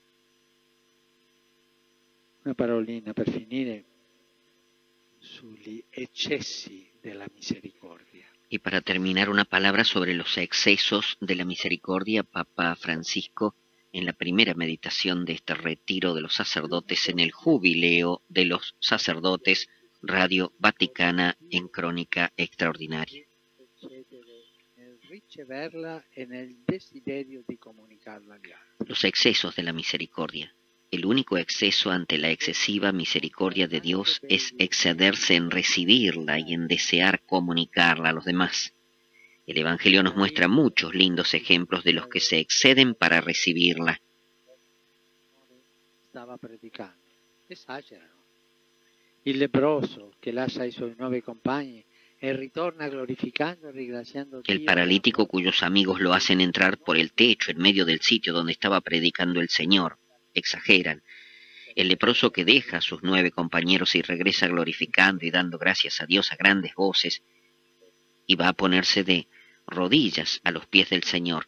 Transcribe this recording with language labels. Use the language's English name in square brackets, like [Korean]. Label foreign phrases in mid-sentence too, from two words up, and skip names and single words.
[Italian] Una parolina per finire sugli eccessi della misericordia. [Spanish] Y para terminar, una palabra sobre los excesos de la misericordia. Papa Francisco, en la primera meditación de este retiro de los sacerdotes en el Jubileo de los Sacerdotes, Radio Vaticana en Crónica Extraordinaria. Los excesos de la misericordia. El único exceso ante la excesiva misericordia de Dios es excederse en recibirla y en desear comunicarla a los demás. El Evangelio nos muestra muchos lindos ejemplos de los que se exceden para recibirla, [Italian] stava predicando. Esagerano. Il leproso che lascia i suoi 9 compagni e ritorna glorificando e ringraziando Dio. [Spanish] El paralítico cuyos amigos lo hacen entrar por el techo en medio del sitio donde estaba predicando el Señor. Exageran. El leproso que deja a sus 9 compañeros y regresa glorificando y dando gracias a Dios a grandes voces, y va a ponerse de rodillas a los pies del Señor.